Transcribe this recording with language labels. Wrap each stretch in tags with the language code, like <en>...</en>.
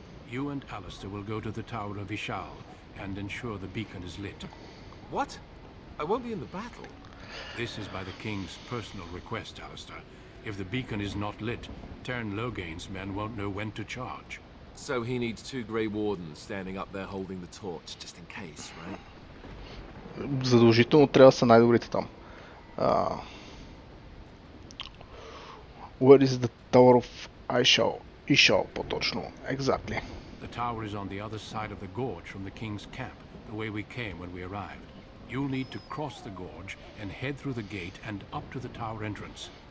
<en>You and Alistair will go to the Tower of Ishal and ensure the beacon is lit. What? I won't be in the battle. This is by the King's personal request, Alistair. If the beacon is not lit, Tern Logain's men won't know when to charge. So he needs two Grey Wardens standing up there holding the torch, just in case, right?</en> <bg>Задължително трябва да са най-добрите там.</bg> <en>Where is the Tower of Ishal,</en> <bg>по-точно.</bg> <en>Exactly. The tower is on the other side of the gorge from the King's camp, the way we came when we arrived. You'll need to cross the gorge and head through the gate and up to the tower entrance.</en>